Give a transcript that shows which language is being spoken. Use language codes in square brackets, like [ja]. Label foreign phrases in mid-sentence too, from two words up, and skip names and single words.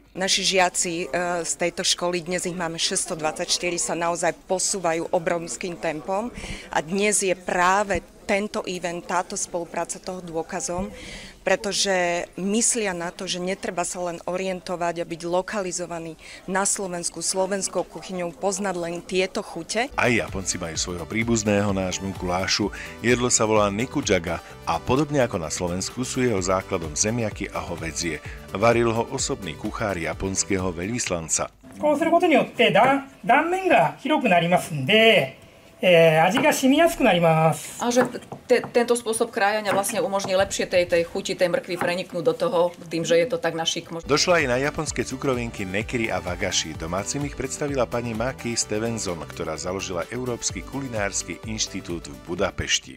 [sk] Naši žiaci z tejto školy, dnes ich máme 624, sa naozaj posúvajú obrovským tempom a dnes je práve tento event, táto spolupráca toho dôkazom, pretože myslia na to, že netreba sa len orientovať a byť lokalizovaný na Slovensku, slovenskou kuchyňou, poznať len tieto chute. Aj Japonci majú svojho príbuzného, nášmu gulášu. Jedlo sa volá nikujaga a podobne ako na Slovensku sú jeho základom zemiaky a hovädzie. Varil ho osobný kuchár japonského veľvyslanca. [ja] こうすることによって断面が広くなりますんで、味が染みやすくなります。 [sk] A že tento spôsob krájania vlastne umožní lepšie tej chuti, tej mrkvy preniknúť do toho, tým, že je to tak na šik. Došla aj na japonské cukrovinky nekiri a wagashi. Domácim ich predstavila pani Maki Stevenson, ktorá založila Európsky kulinársky inštitút v Budapešti.